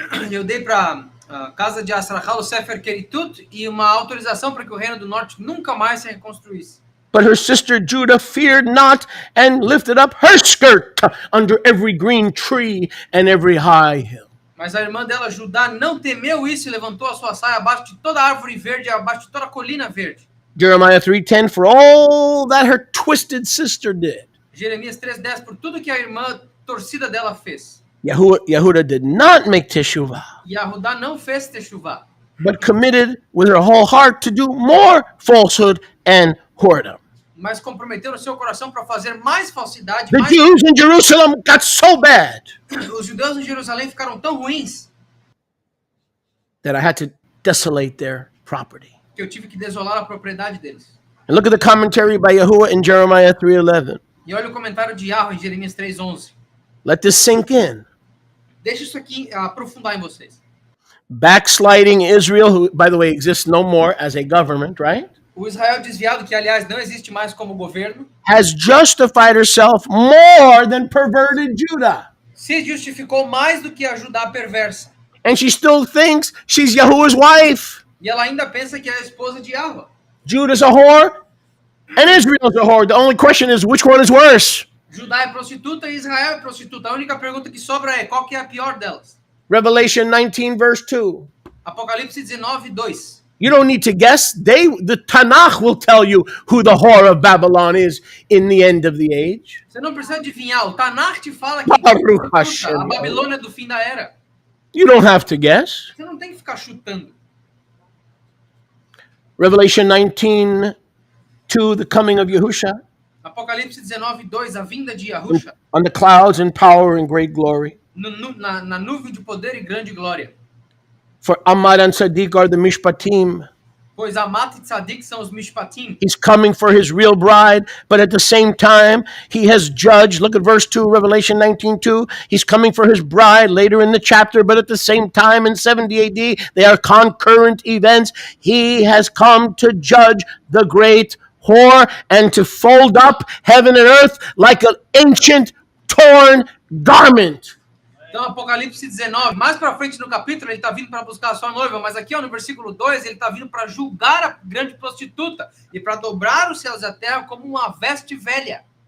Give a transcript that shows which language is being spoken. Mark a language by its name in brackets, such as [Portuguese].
[Portuguese] Eu dei para a casa de Asrachal o Sefer Keritut e uma autorização para que o reino do norte nunca mais se reconstruísse. [English] But her sister Judah feared not and lifted up her skirt under every green tree and every high hill. [Portuguese] Mas a irmã dela, Judá, não temeu isso e levantou a sua saia abaixo de toda árvore verde, abaixo de toda a colina verde. [English] Jeremiah 3:10, for all that her twisted sister did. [Portuguese] Jeremias 3:10, por tudo que a irmã torcida dela fez. [English] Yehuda did not make teshuvah, [Portuguese] Yahudá não fez techuvá, [English] but committed with her whole heart to do more falsehood and whoredom. [Portuguese] mas comprometeu no seu coração para fazer mais falsidade. [English] The Jews in Jerusalem got so bad [Portuguese] Os judeus em Jerusalém ficaram tão ruins [English] that I had to desolate their property. [Portuguese] que eu tive que desolar a propriedade deles. [English] And look at the commentary by Yahuwah in Jeremiah 3:11. [Portuguese] E olha o comentário de Yahweh em Jeremias 3:11. [English] Let this sink in. [Portuguese] Deixa isso aqui aprofundar em vocês. [English] Backsliding Israel, who, by the way, exists no more as a government, right? [Portuguese] O Israel desviado, que aliás não existe mais como governo, [English] Has justified herself more than perverted Judah. [Portuguese] se justificou mais do que a Judá perversa. [English] And she still thinks she's Yahuwah's wife. [Portuguese] E ela ainda pensa que é a esposa de Yahweh. [English] Judah's a whore and Israel's a whore. The only question is which one is worse? [Portuguese] Judá é prostituta e Israel é prostituta. A única pergunta que sobra é qual que é a pior delas. [English] Revelation 19 verse 2. [Portuguese] Apocalipse 19:2. [English] You don't need to guess. The Tanakh will tell you who the whore of Babylon is in the end of the age. [Portuguese] Você não precisa adivinhar. O Tanakh te fala que [Hebrew] Baruch Hashem. [Portuguese] a Babilônia é do fim da era. [English] You don't have to guess. [Portuguese] Você não tem que ficar chutando. [English] Revelation 19:2, the coming of Yahusha. [Portuguese] Apocalipse 19:2, a vinda de Yahusha. [English] On the clouds in power and great glory. [Portuguese] Na nuvem de poder e grande glória. [English] For Amad and Sadiq are the Mishpatim. [Portuguese] Pois Amat e Tzadik são os Mishpatim. [English] He's coming for his real bride, but at the same time, he has judged. Look at verse 2, Revelation 19:2. He's coming for his bride later in the chapter, but at the same time, in 70 AD, they are concurrent events. He has come to judge the great whore and to fold up heaven and earth like an ancient torn garment. [Portuguese] Então, Apocalipse 19, mais para frente no capítulo, ele está vindo para buscar a sua noiva, mas aqui ó, no versículo 2, ele está vindo para julgar a grande prostituta e para dobrar os céus e a terra como uma veste velha.